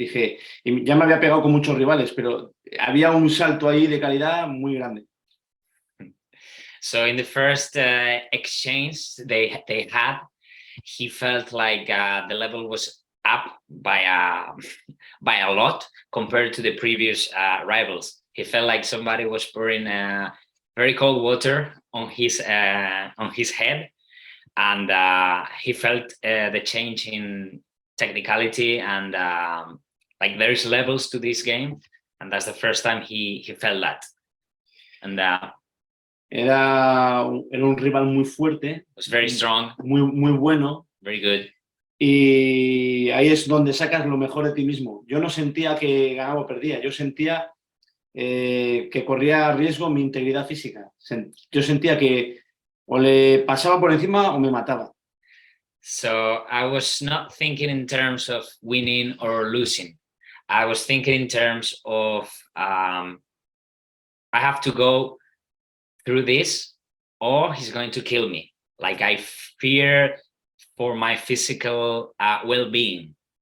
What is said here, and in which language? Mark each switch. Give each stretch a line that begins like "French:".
Spanish: Dije, y ya me había pegado con muchos rivales, pero había un salto ahí de calidad muy grande.
English: So in the first exchange they had, he felt like the level was up by a lot compared to the previous rivals. He felt like somebody was pouring very cold water on his head, and he felt the change in technicality and like there's levels to this game, and that's the first time he felt that. And
Spanish: era un rival muy fuerte,
English: was very strong,
Spanish: muy bueno,
English: very good.
Spanish: Y ahí es donde sacas lo mejor de ti mismo. Yo no sentía que ganaba o perdía, yo sentía que corría riesgo mi integridad física. Yo sentía que o le pasaba por encima o me mataba.
English: So I was not thinking in terms of winning or losing. I was thinking in terms of I have to go through this or he's going to kill me. Like I fear for my physical well-being.